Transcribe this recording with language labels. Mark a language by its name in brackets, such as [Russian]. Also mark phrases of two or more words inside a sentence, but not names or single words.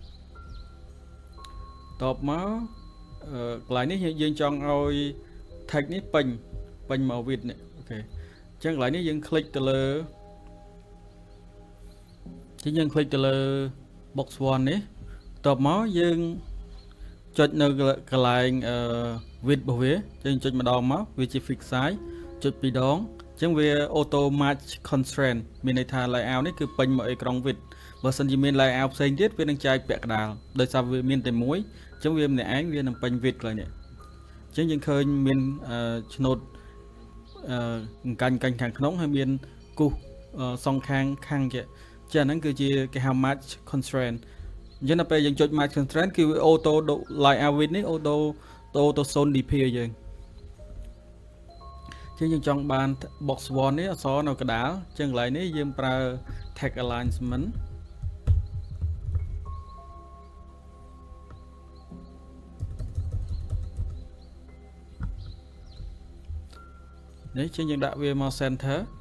[Khmer] តបមកកន្លែងនេះយើងចង់ឲ្យ tag នេះពេញមក width នេះអូខេអញ្ចឹងកន្លែងនេះយើង click ទៅលើយើង click ទៅលើ box 1នេះតប មកយើងចុចនៅកន្លែងwidth របស់វាយើងចុចម្ដងមកវាជា [English] fix size [Khmer] ចុចពីរដងអញ្ចឹងវា auto [English] match constraint [Khmer] មានន័យថា layout នេះគឺពេញមកអេក្រង់ width បើសិនជាមាន layout ផ្សេងទៀតវានឹងចែកពាក់កណ្ដាលដោយសារវាមានតែមួយអញ្ចឹងវាម្នាក់ឯងវានឹងពេញ width កន្លែងនេះអញ្ចឹងយើងឃើញមានឆ្នោតកាញ់ខាងក្នុងហើយមានគូសសងខាងជាចឹងហ្នឹងគឺជាគេហៅ [English] match constraint [Khmer] អញ្ចឹងដល់ពេលយើងចុច [English] match constraint [Khmer] គឺវា [English] auto layout width [Khmer] នេះ [English] auto zone dp [Khmer] ឲ្យយើង ចឹងយើងចង់បាន box 1នេះអក្សរនៅកណ្ដាលចឹងកន្លែងនេះយើងប្រើ [English] text alignment [Khmer] នេះចឹងយើងដាក់វាមក center